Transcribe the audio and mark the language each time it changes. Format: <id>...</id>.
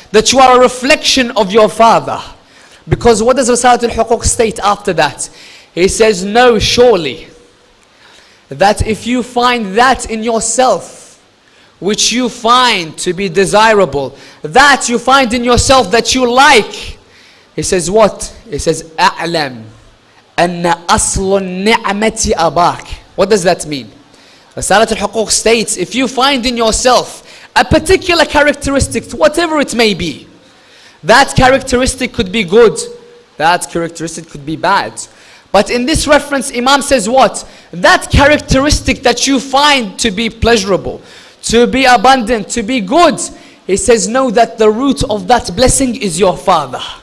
<en>That you are a reflection of your father. Because what does Risalat al-Huquq state after that? He says, know surely that if you find that in yourself which you find to be desirable, that you find in yourself that you like, he says what? He says,</en> <ar>أعلم أن أصل النعمة أباك.</ar> <en>What does that mean? Risalat al-Huquq states, if you find in yourself a particular characteristic, whatever it may be, that characteristic could be good, that characteristic could be bad. But in this reference, Imam says what? That characteristic that you find to be pleasurable, to be abundant, to be good, he says, know that the root of that blessing is your father.</en>